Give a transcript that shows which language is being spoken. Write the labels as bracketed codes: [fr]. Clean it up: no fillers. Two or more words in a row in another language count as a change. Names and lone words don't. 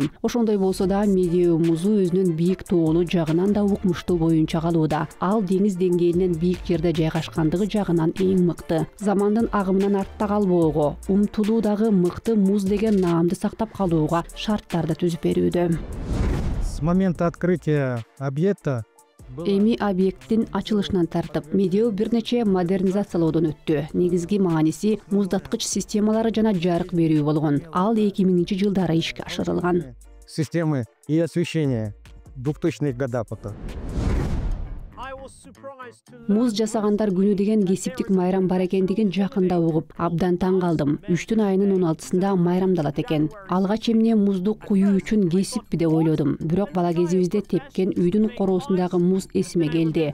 [ky] Ошондой болсо да Медеу музу өзүнүн бийик тоолуу жагынан да укмуштуу боюнча калууда. Ал Ал деңиз деңгээлинен бийик жерде жайгашкандыгы жагынан эң мыкты. Замандын агымынан артта калбоого, умтулуудагы мыкты муз деген наамды сактап калууга шарттарды түзүп берүүдө. [ru] С момента открытия объекта [ky] Эми объекттин ачылышынан тартып, Медео бир нече модернизациялоодон өттү. Негизги мааниси муздаткыч системалары жана жарык берүү болгон. Ал 2000-жылдары ишке ашырылган. [ru] системы и освещения 2000-х годах пока. [ky] Муз жасагандар күнү деген кесиптик майрам бар экендигин жакында угуп, абдан таң калдым. 3 айынын 16-сында майрамдалат экен. Алгач эмне музду куюу үчүн кесиппи деп ойлодум. Бирок бала кезибизде тепкен үйдүн короосундагы муз эсиме келди.